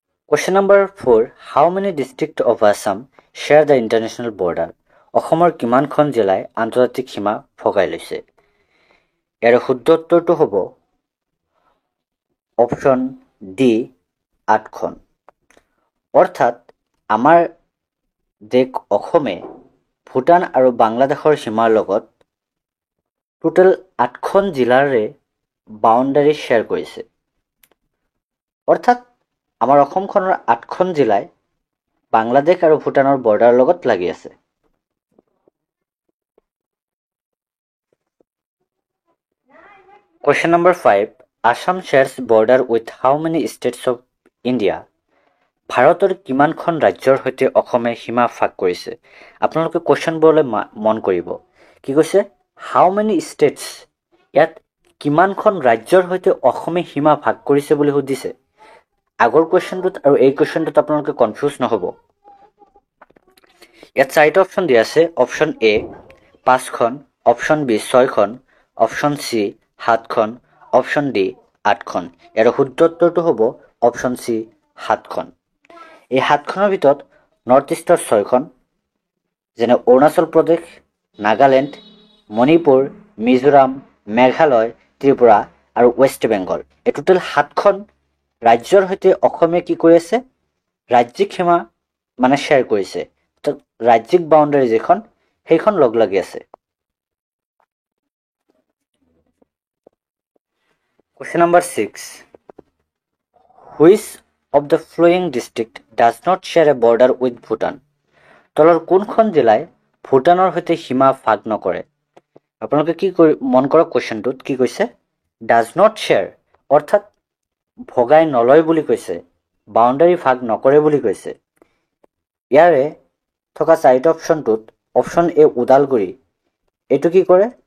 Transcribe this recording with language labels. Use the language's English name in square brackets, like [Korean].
[English] Question number 4, how many districts of Assam share the international border? [Assamese] অসমৰ কিমানখন জিলাই আন্তৰ্জাতিক সীমা ভগাই লৈছে? ইয়াৰ শুদ্ধ উত্তৰটো হ'ব অপশ্যন ডি 8খন। অৰ্থাৎ আমাৰ দেশ অসমে ভূটান আৰু বাংলাদেশৰ সীমাৰ লগত টোটেল 8খন জিলাৰে বাউণ্ডাৰী শ্বেয়াৰ কৰিছে। অৰ্থাৎ আমাৰ অসমখনৰ 8খন জিলাই বাংলাদেশ আৰু ভূটানৰ বৰ্ডাৰৰ লগত লাগি আছে। [English] Question number 5, Assam shares border with how many states of India? [Assamese] ভাৰতৰ কিমানখন ৰাজ্যৰ সৈতে অসমে সীমা ভাগ কৰিছে? আপোনালোকে কুৱেশ্যনবোৰলৈ মন কৰিব। কি কৈছে? [English] How many states. [Assamese] ইয়াত কিমানখন ৰাজ্যৰ সৈতে অসমে সীমা ভাগ কৰিছে বুলি সুধিছে। আগৰ কুৱেশ্যনটোত আৰু এই কুৱেশ্যনটোত আপোনালোকে কনফিউজ নহ'ব। ইয়াত 4টা অপশ্যন দিয়া আছে। Option A 5খন, option B 6খন, option C 7খন, option D 8খন। ইয়াৰ শুদ্ধ উত্তৰটো হ'ব অপশ্যন চি 7খন। এই 7খনৰ ভিতৰত নৰ্থ ইষ্টৰ 6খন, যেনে অৰুণাচল প্ৰদেশ, নাগালেণ্ড, মণিপুৰ, মিজোৰাম, মেঘালয়, ত্ৰিপুৰা আৰু ৱেষ্ট বেংগল। এই টোটেল 7খন ৰাজ্যৰ সৈতে অসমে কি কৰি আছে? ৰাজ্যিক সীমা মানে শ্বেয়াৰ কৰিছে। ৰাজ্যিক বাউণ্ডাৰী যিখন সেইখন লগ লাগি আছে। [English] Question number 6, which of the following district does not share a border with Bhutan? [Assamese] তলৰ কোনখন জিলাই ভূটানৰ সৈতে সীমা ভাগ নকৰে? আপোনালোকে কি মন কৰক কুৱেশ্যনটোত কি কৈছে? [English] does not share, [Assamese] অৰ্থাৎ ভগাই নলয় বুলি কৈছে, বাউণ্ডাৰী ভাগ নকৰে বুলি কৈছে। ইয়াৰে থকা 4টা অপশ্যনটোত অপশ্যন এ ওদালগুৰি, এইটো কি কৰে?